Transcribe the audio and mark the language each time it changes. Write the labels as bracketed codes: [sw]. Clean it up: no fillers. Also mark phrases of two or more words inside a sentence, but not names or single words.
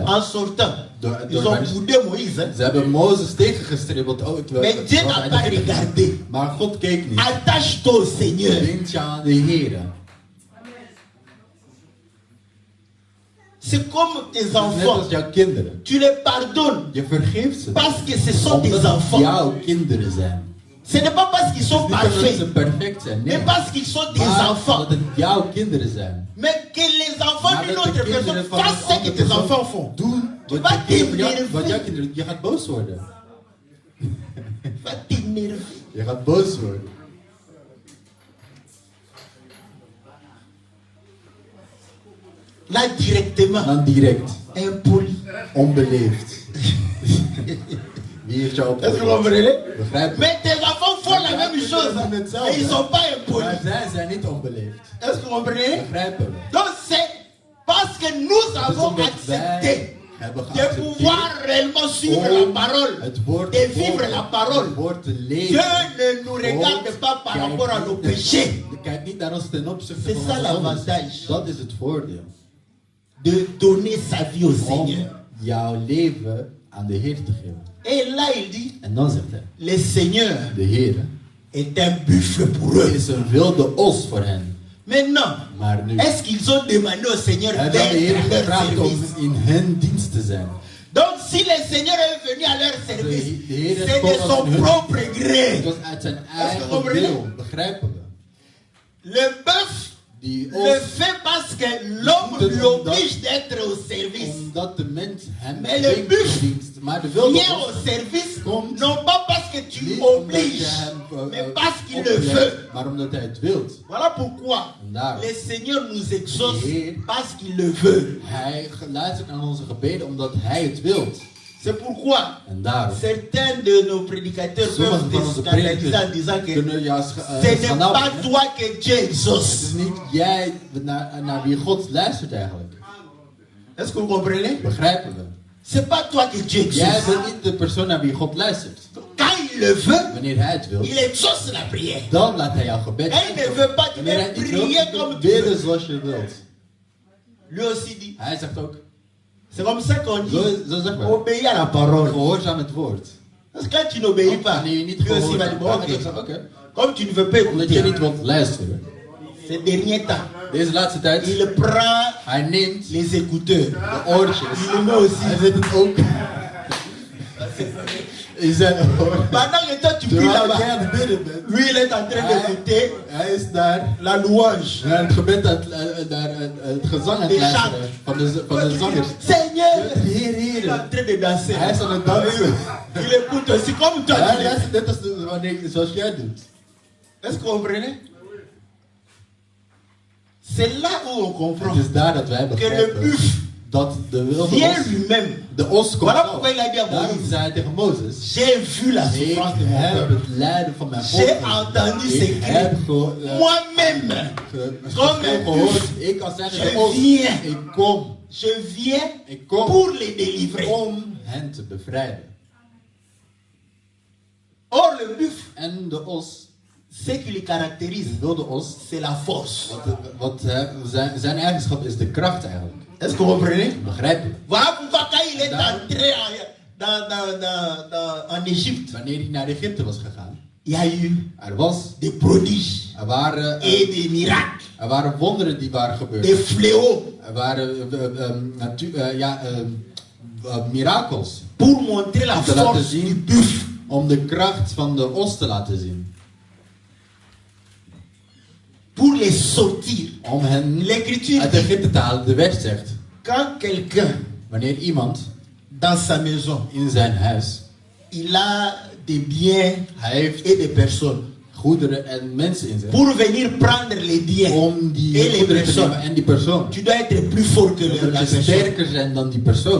[fr] en sortant, ils ont boudé Moïse. Hein? [nl] ze hebben Mozes tegengestribbeld. [fr] Mais Dieu n'a pas regardé. [nl] Maar God keek niet. [fr] Attache-toi au Seigneur. [nl] Denk je aan de Heer. [fr] C'est comme tes [nl] Net als [fr] enfants. [nl] jouw kinderen. [fr] Tu les pardonnes [nl] Je vergeeft ze. [fr] parce que ce sont tes [nl] Omdat het [fr] enfants. [nl] jouw kinderen zijn. [fr] Ce n'est pas parce qu'ils sont [nl] Niet omdat ze [fr] parfaits, [nl] perfect zijn. Nee. [fr] mais parce qu'ils sont tes [nl] Maar [fr] enfants. [nl] omdat het jouw kinderen zijn. [fr] Mais que les enfants [nl] Maar [fr] d'une [nl] dat de [fr] autre [nl] kinderen [fr] personne [nl] van een [fr] fassent ce que [nl] andere [fr] tes [nl] persoon [fr] enfants font. [nl] doen wat [fr] vas [nl] je kinderen- [fr] t'énerver. [nl] wat jouw kinderen. Je gaat boos worden. [fr] Va t'énerver. [nl] Je gaat boos worden. [fr] Là directement, [nl] Dan direct. [fr] impoli. [nl] Onbeleefd. Wie heeft jou [fr] Est-ce que vous [nl] opgevoed? [fr] comprenez? [nl] Begrijp je? [fr] Mais tes enfants font la même chose. Et ils ne sont pas [nl] Maar [fr] impolis. [nl] zij zijn niet onbeleefd. [fr] Est-ce que vous comprenez? [nl] Begrijpen we? [fr] Donc c'est parce que nous [nl] Het is [fr] avons [nl] omdat [fr] accepté [nl] wij hebben [fr] de [nl] geaccepteerd [fr] pouvoir réellement suivre la parole, [nl] het woord [fr] de [nl] te [fr] vivre [nl] volgen, [fr] la parole. [nl] het woord te [fr] Dieu [nl] leven. [fr] ne nous regarde pas par rapport à nos péchés. [nl] Kijk niet naar ons ten opzichte [fr] C'est [nl] van [fr] ça [nl] ons [fr] l'avantage. [nl] zondes. Dat is het voordeel. [fr] De donner sa vie au [nl] Om [fr] Seigneur. [nl] jouw leven aan de Heer te geven. [fr] Et là il dit, [nl] En dan zegt hij, [fr] le Seigneur [nl] de Heer [fr] est un buffle pour eux. [nl] is een wilde os voor hen. [fr] Maintenant, [nl] Maar nu [fr] est-ce qu'ils ont demandé au Seigneur [nl] hebben de Heer [fr] d'être à leur [nl] gevraagd om [fr] service? [nl] in hun dienst te zijn. [fr] Donc si le Seigneur est venu à leur service, [nl] De Heer is [fr] c'est de [nl] gekomen [fr] son [nl] aan hun. [fr] propre [nl] Het [fr] gré. [nl] was uit zijn [fr] que [nl] eigen [fr] comprenez? [nl] wil. Begrijpen we? [fr] Le bœuf [nl] Die [fr] le [nl] os, [fr] fait parce que l'homme [nl] doet het [fr] l'oblige d'être au service. [nl] omdat de mens hem [fr] Mais le [nl] dwingt [fr] buff [nl] in dienst. Maar de wilde [fr] Viens au [nl] os [fr] service, [nl] komt [fr] non pas parce que tu [nl] niet omdat je [fr] obliges, [nl] hem [fr] mais parce qu'il le [nl] oplegt, [fr] veut. [nl] maar omdat hij het wilt. [fr] Voilà pourquoi [nl] En daarom. [fr] le Seigneur nous exauce [nl] De Heer. [fr] parce qu'il le veut. [nl] Hij luistert naar onze gebeden omdat hij het wilt. [fr] C'est pourquoi [nl] En daarom. [fr] certains de nos prédicateurs [nl] Sommige [fr] peuvent [nl] van [fr] te [nl] onze [fr] scandaliser en [nl] predikers [fr] disant que [nl] kunnen juist [fr] ce n'est [nl] schandaal [fr] pas [nl] vinden. [fr] toi que Dieu [nl] Het [fr] exauce. [nl] is niet jij naar wie God luistert eigenlijk. [fr] Est-ce que vous comprenez? [nl] Begrijpen we? [fr] C'est pas toi que Dieu [nl] Jij [fr] exauce. [nl] bent niet de persoon naar wie God luistert. [fr] Quand il le veut, [nl] Wanneer hij het wil, [fr] il exauce la prière. [nl] dan laat hij jouw gebed [fr] Et il ne veut pas, tu [nl] Wanneer hij [fr] veux [nl] niet wil, [fr] prier comme tu veux. [nl] bidden zoals je wilt. [fr] Lui aussi dit, [nl] Hij zegt ook, [fr] c'est comme ça qu'on dit, [nl] zo zeg maar, [fr] obéis à la parole. [nl] gehoorzaam het woord. [fr] Parce que quand tu n'obéis pas, [nl] Wanneer je niet [fr] lui aussi va dire, [nl] gehoorzaam [fr] bon, [nl] bent, [fr] ok, [nl] oké. [fr] comme tu ne veux pas [nl] Omdat je niet [fr] écouter, [nl] wilt luisteren. [fr] ces derniers temps, [nl] Deze laatste tijd, [fr] il prend [nl] hij neemt [fr] les écouteurs. [nl] de oortjes. [fr] Il le met aussi. [nl] Hij zet het ook in zijn oor. [fr] Pendant que toi tu pries [nl] Terwijl [fr] là-bas, [nl] jij aan het bidden bent, [fr] lui il est en train d'écouter [nl] hij is daar [fr] la louange. [nl] naar het gebed, naar het gezang aan het De luisteren van de zangers. [fr] Seigneur, [nl] Heer, [fr] il est [nl] Heer. [fr] en train de danser. [nl] Hij is aan het dansen. [fr] Il écoute aussi comme toi. [nl] Hij [fr] tu [nl] luistert net als zoals jij doet. [fr] Est-ce que vous comprenez? C'est là où on comprend [nl] Het is daar dat wij [fr] que le [nl] begrijpen [fr] buff [nl] dat de wilde [fr] vient [nl] os, [fr] lui-même. [nl] de os komt [fr] Voilà [nl] zelf. [fr] pourquoi il a dit à [nl] Daarom [fr] Moïse, [nl] zei hij tegen Mozes, [fr] j'ai vu la [nl] ik [fr] souffrance de mon [nl] heb [fr] peuple. [nl] het lijden van mijn volk [fr] J'ai [nl] gezien. [fr] entendu ces [nl] Ik heb [fr] cris. Moi-même, [nl] gehoord. Ik kan zeggen, [fr] Je [nl] de os, [fr] viens. [nl] ik kom. [fr] je viens [nl] Ik kom [fr] pour les délivrer. [nl] om hen te bevrijden. [fr] Or, le buff, [nl] En de os, [fr] ce qui le caractérise, [nl] de wilde os, [fr] c'est la force. [nl] zijn eigenschap is de kracht eigenlijk. [fr] Est-ce que vous comprenez? [nl] Begrijpen we? [fr] Voilà pourquoi quand il est [nl] Daarom- [fr] entré en Égypte, [nl] Wanneer hij naar Egypte was gegaan, [fr] il y a eu [nl] er was, [fr] des prodiges [nl] er waren, [fr] et des miracles, [nl] er waren wonderen die waren gebeurd. [fr] des fléaux, [nl] Er waren mirakels [fr] pour montrer la [nl] te laten [fr] force du [nl] zien, [fr] buff. [nl] om de kracht van de os te laten zien. [fr] Pour les sortir. [nl] Om hen [fr] L'écriture [nl] uit [fr] dit, [nl] Egypte te halen. De wet zegt, [fr] quand quelqu'un [nl] wanneer iemand [fr] dans sa maison, [nl] in zijn huis, [fr] il a des biens [nl] hij heeft [fr] et des personnes, [nl] goederen en mensen in zich, [fr] pour venir prendre les biens [nl] om die [fr] et les [nl] goederen te [fr] personnes, [nl] nemen en die persoon. [fr] tu dois être plus fort que [nl] Je [fr] la [nl] moet [fr] personne. [nl] sterker zijn dan die persoon.